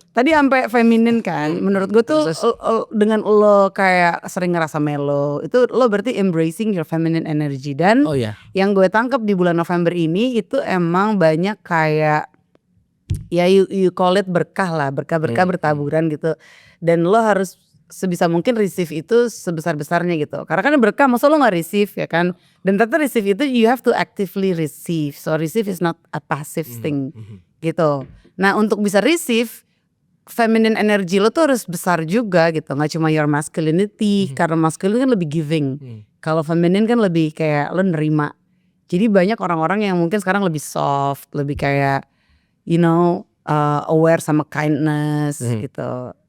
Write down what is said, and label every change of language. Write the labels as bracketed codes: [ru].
[id] tadi sampai feminin kan, menurut gue tuh dengan lo kayak sering ngerasa melo, itu lo berarti [en] embracing your feminine energy. [id] Dan Oh ya. yang gue tangkap di bulan November ini itu emang banyak kayak ya [en] you call it [id] berkah lah, berkah bertaburan gitu. Dan lo harus sebisa mungkin receive itu sebesar-besarnya gitu. Karena kan berkah, masa lo gak receive ya kan. Dan ternyata receive itu [en] you have to actively receive. So receive is not a passive thing gitu. [id] Nah untuk bisa receive, feminine energy lo tuh harus besar juga gitu. Gak cuma [en] your masculinity, [id] karena masculine kan lebih giving. Kalau feminine kan lebih kayak lo nerima. Jadi banyak orang-orang yang mungkin sekarang lebih soft, lebih kayak [en] you know aware [id] sama kindness gitu.